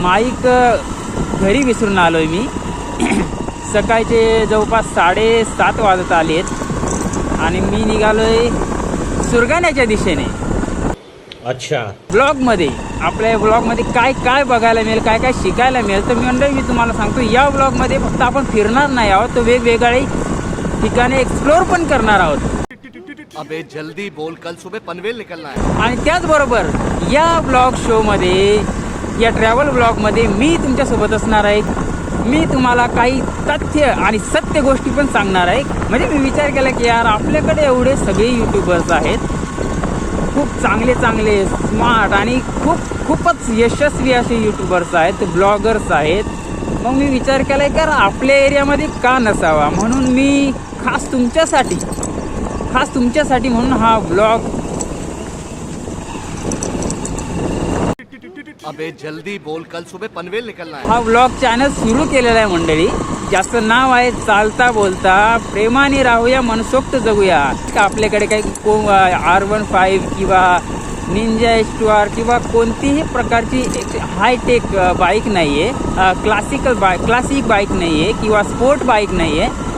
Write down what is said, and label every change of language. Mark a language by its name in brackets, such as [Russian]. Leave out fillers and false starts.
[Marathi] Mic घरी विसरून आलोय मी. सकाळचे जवळपास 7:30 वाजत आलेत आणि मी निघालोय सुरगाण्याच्या दिशेने. अच्छा. ब्लॉगमध्ये आपल्या ब्लॉगमध्ये काय काय बघायला मिळेल, काय काय शिकायला मिळेल, तर मी तुम्हाला सांगतो, या ब्लॉगमध्ये फक्त आपण फिरणार नाही आहोत, तर वेगवेगळे ठिकाणे एक्सप्लोर पण करणार आहोत. [Hindi] अबे जल्दी बोल, कल सुबह पनवेल निकलना है. [Marathi] आणि त्याचबरोबर या ब्लॉग शोमध्ये, या ट्रॅव्हल ब्लॉगमध्ये मी तुमच्यासोबत असणार आहे. मी तुम्हाला काही तथ्य आणि सत्य गोष्टी पण सांगणार आहे. म्हणजे मी विचार केला की यार, आपल्याकडे एवढे सगळे यूट्यूबर्स आहेत, खूप चांगले चांगले स्मार्ट आणि खूपच यशस्वी असे यूट्यूबर्स आहेत, ब्लॉगर्स आहेत. मग मी विचार केला की यार, आपल्या एरियामध्ये का नसावा, म्हणून मी खास तुमच्यासाठी म्हणून हा ब्लॉग. [Hindi] अबे जल्दी बोल, कल सुबह पनवेल निकलना है. [Marathi] हा ब्लॉग चॅनल सुरू केलेला आहे मंडळी, ज्याचं नाव आहे चालता बोलता प्रेमाने राहूया मनसोक्त जगूया. आपल्याकडे काही R15 किंवा निंजा H2R किंवा कोणतीही प्रकारची हायटेक बाईक नाही आहे, क्लासिक बाईक नाही आहे किंवा स्पोर्ट बाईक नाही आहे.